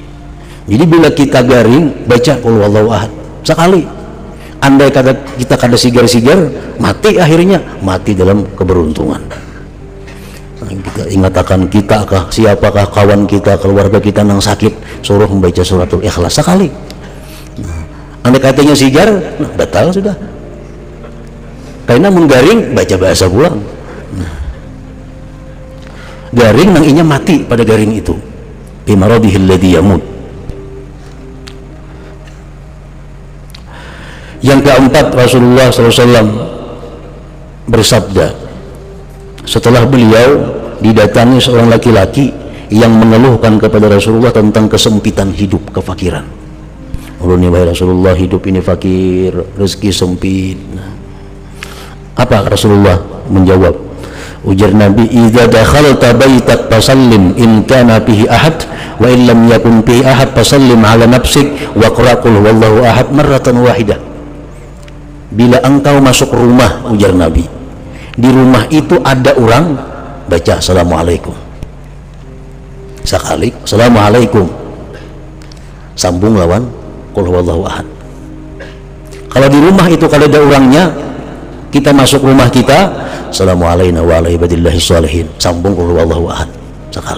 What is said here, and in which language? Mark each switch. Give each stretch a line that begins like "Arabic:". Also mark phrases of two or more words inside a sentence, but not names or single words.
Banjar: Jadi bila kita garing baca
Arabic: قل هو الله أحد
Banjar: sekali, andai kata kita kada sigar-sigar, mati akhirnya, mati dalam keberuntungan.
Indonesian: Nah, kita ingatkan kita kah, siapakah kawan kita, keluarga kita yang sakit, suruh membaca suratul Ikhlas sekali.
Banjar: Andai katanya sigar, nah, batal sudah.
Indonesian: Karena menggaring baca bahasa pulang.
Banjar: Nah, garing nang inya mati pada garing itu.
Arabic: بمرضه الذي يموت.
Indonesian: Yang keempat, Rasulullah SAW bersabda setelah beliau didatangi seorang laki-laki yang mengeluhkan kepada Rasulullah tentang kesempitan hidup, kefakiran. Ulun, wahai Rasulullah, hidup ini fakir, rezeki sempit. Apa Rasulullah menjawab? Ujar Nabi,
Arabic: "إذا دخلت بيتك فسلم إن كان فيه أحد وإن لم يكن فيه أحد فسلم على نفسك واقرأ قل هو الله أحد مرة واحدة."
Indonesian: Bila engkau masuk rumah, ujar Nabi, di rumah itu ada orang, baca assalamualaikum sekali, assalamualaikum, sambung lawan
Arabic: قل هو الله أحد.
Indonesian: Kalau di rumah itu kalau ada orangnya, kita masuk rumah kita,
Arabic: السلام عليكم وعلى عباد الله الصالحين,
Indonesian: sambung
Arabic: قل هو الله أحد
Indonesian: sekali.